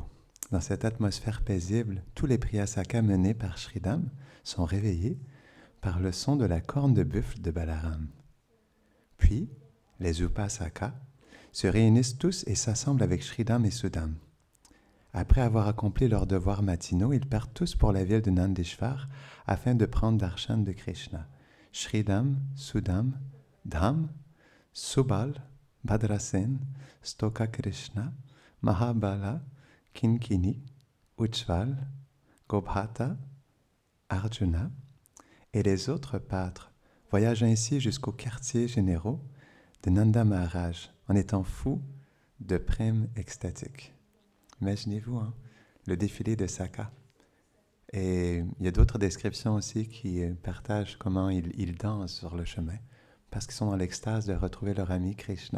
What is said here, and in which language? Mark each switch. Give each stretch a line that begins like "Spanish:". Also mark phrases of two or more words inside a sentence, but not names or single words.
French: Dans cette atmosphère paisible, tous les Priyasakas menés par Sridham sont réveillés par le son de la corne de buffle de Balaram. Puis Puis, les Upasaka se réunissent tous et s'assemblent avec Sridham et Sudam. Après avoir accompli leurs devoirs matinaux, ils partent tous pour la ville de Nandeshwar afin de prendre darshan de Krishna. Sridham, Sudam, Dham, Subal, Bhadrasen, Stoka Krishna, Mahabala, Kinkini, Ujjval, Gobhata, Arjuna et les autres pâtres voyagent ainsi jusqu'aux quartiers généraux de Nanda Maharaj en étant fous de prême extatique. Imaginez-vous le défilé de Saka. Et il y a d'autres descriptions aussi qui partagent comment ils dansent sur le chemin parce qu'ils sont dans l'extase de retrouver leur ami Krishna.